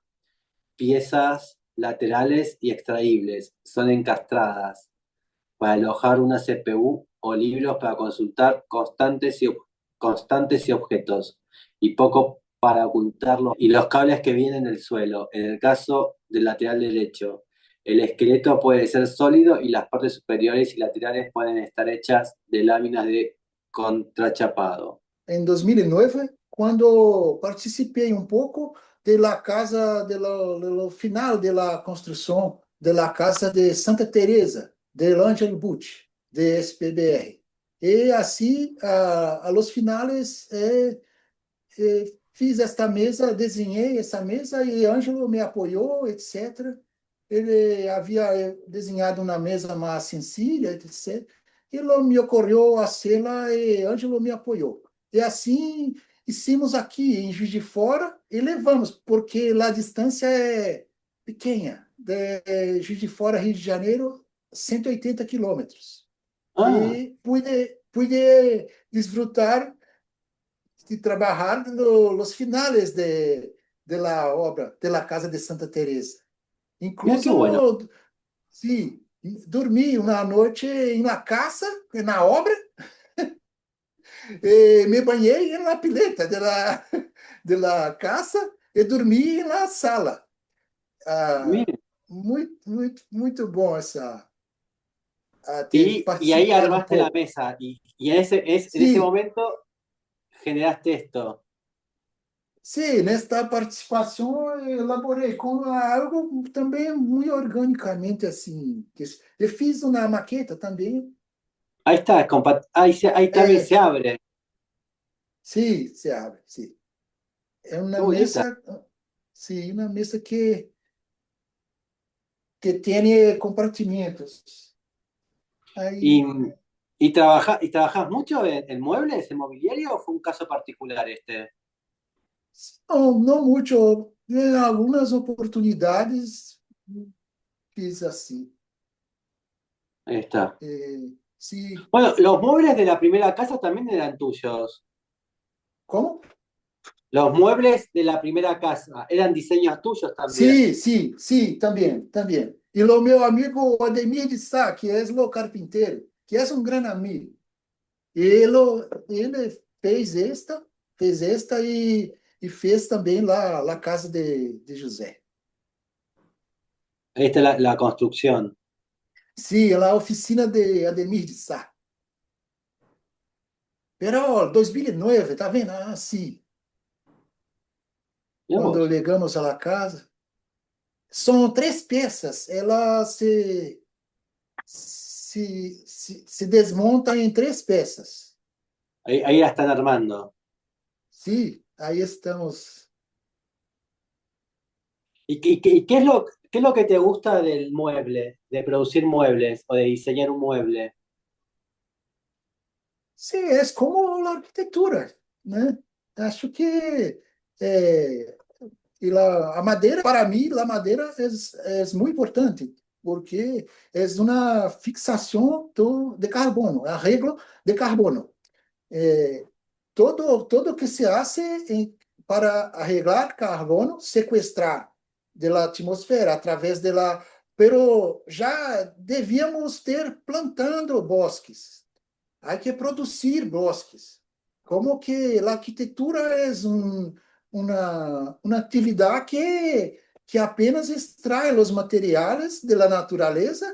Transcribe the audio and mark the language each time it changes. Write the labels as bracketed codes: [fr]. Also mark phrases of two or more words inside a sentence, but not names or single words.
[es] Piezas laterales y extraíbles son encastradas para alojar una CPU o libros para consultar constantes y objetos, y poco para ocultarlos, y los cables que vienen del suelo, en el caso del lateral derecho. El esqueleto puede ser sólido y las partes superiores y laterales pueden estar hechas de láminas de contrachapado. [pt] Em 2009, quando participei um pouco [es] de la casa, de lo final de la construcción de la casa de Santa Teresa, del Ángel Bucci, de SPBR. [pt] E assim, [es] a los finales, [pt] fiz esta mesa, desenhei essa mesa e Ângelo me apoiou, etc. Ele havia desenhado uma mesa mais sencilla, etc. E me ocorreu fazê-la e Ângelo me apoiou. E assim, hicimos aqui em Juiz de Fora e levamos, porque lá a distância é pequena. De Juiz de Fora, Rio de Janeiro, 180 quilômetros. Ah, E pude desfrutar de trabalhar nos [es] finales de la obra de la Casa de Santa Teresa. mira qué bueno. Incluso, [pt] sim, dormi uma noite na casa, na obra, e me banhei na [es] pileta de la casa [pt] e dormi na sala. Ah, [es] Mira. [pt] muito bom ter [es] Y ahí [pt] participado um [es] armaste la [pt] pouco. [es] mesa y en ese [pt] Sim, [es] momento generaste esto. [pt] sim, nesta participação eu elaborei com algo também muito organicamente assim. Eu fiz uma maqueta também. [es] Ahí está, ahí también se [pt] É, [es] abre. [pt] sim, se abre, sim. É [es] Qué [pt] uma [es] bonita. [pt] mesa, sim, uma mesa que tem compartimentos. [es] ¿Y, [pt] Aí, [es] y trabajás mucho en muebles, en mobiliario o fue un caso particular este? [pt] não muito, em algumas oportunidades fiz assim. [es] Ahí está. [pt] Se, [es] Bueno, los muebles de la primera casa también eran tuyos. [pt] como? [es] Los muebles de la primera casa eran diseños tuyos también. [pt] Sim, também, também. E o meu amigo Ademir de Sá, que é o carpinteiro, que é um grande amigo. Ele, ele fez esta e fez também lá a casa de José. [es] Ahí está la construcción. [pt] Sim, lá a oficina de Ademir de Sá. Pero 2009, tá vendo? Ah, sim. [es] Mirá [pt] Quando [es] vos. [pt] chegamos à casa, são três peças. Ela se desmonta em três peças. [es] Ahí la están armando. [pt] Sim, aí estamos. [es] ¿Y qué es lo que te gusta del mueble, de producir muebles o de diseñar un mueble? [pt] Sim, é como a arquitetura, né? Acho que a madeira, para mim, a madeira é muito importante, porque é uma fixação de carbono, [es] arreglo de carbono. Eh, todo que se hace para arreglar carbono, sequestrar de la atmosfera através de la... [pt] Pero já devíamos ter plantando bosques. Há que produzir bosques. Como que a arquitetura é uma atividade que apenas extrai os materiais da natureza.